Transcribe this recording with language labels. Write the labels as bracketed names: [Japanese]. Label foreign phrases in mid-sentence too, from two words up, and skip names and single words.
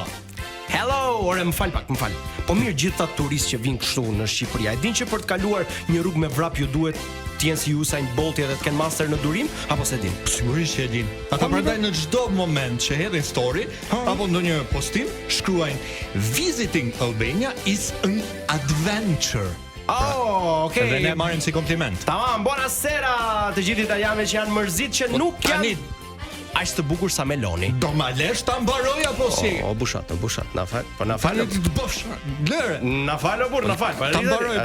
[Albanian] Hello, ore më fal. Po mirë, gjithë ata turistë që vinë kështu në Shqipëri, e din që për të kaluar një rrugë me vrap ju duhet të jenë si Usain Bolti edhe të kenë master në durim, apo se din? Sigurisht që e din. Ata prandaj në çdo moment që hedhin story apo ndonjë postim, shkruajnë [English] Visiting Albania is an adventure. Oh, okay. [Albanian] Dhe ne marrim si kompliment. Tamam, buonasera të gjithë italianëve që janë mërzit që nuk janë aq të bukur sa Meloni. Do ma lesh ta mbaroj apo si? O bushat, na fal. Po na fal. Falë të bosh. Lëre. Na fal o burr, na fal. Ta mbaroj.